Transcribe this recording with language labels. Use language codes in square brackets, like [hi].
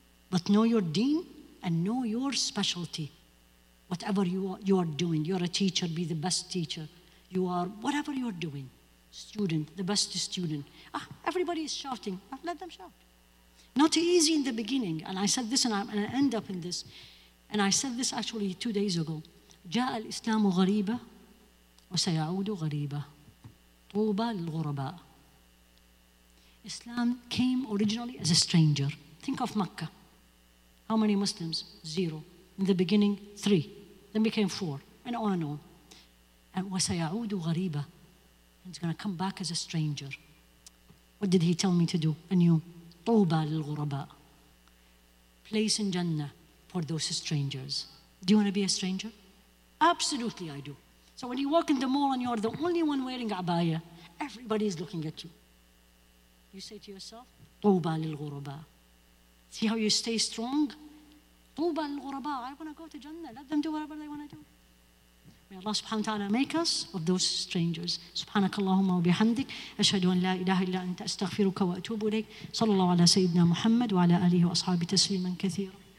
[en] But know your deen and know your specialty. Whatever you are doing. You're a teacher, be the best teacher. You are, whatever you're doing. Student, the best student. Everybody is shouting. Let them shout. Not easy in the beginning. And I said this, and I end up in this. And I said this actually 2 days ago. [ar] جاء الإسلام غريبة وسيعود غريبة. طوبى للغرباء. [en] Islam came originally as a stranger. Think of Mecca. How many Muslims? 0. In the beginning, 3. Then became 4. And on and on. And [ar] وسيعود غريبة. [en] He's going to come back as a stranger. What did he tell me to do? Anew. [ar] طوبى للغرباء. [en] Place in Jannah for those strangers. Do you want to be a stranger? Absolutely, I do. So when you walk in the mall and you're the only one wearing abaya, everybody is looking at you. You say to yourself, [ar] طوبى للغرباء. [en] See how you stay strong? [ar] طوبى للغرباء. [en] I want to go to Jannah. Let them do whatever they want to do. May Allah subhanahu wa ta'ala make us of those strangers. [ar] سبحانك اللهم وبحمدك أشهد أن لا إله إلا أنت أستغفرك وأتوب إليك. صلى الله على سيدنا محمد وعلى آله وأصحابه تسليما كثيرا.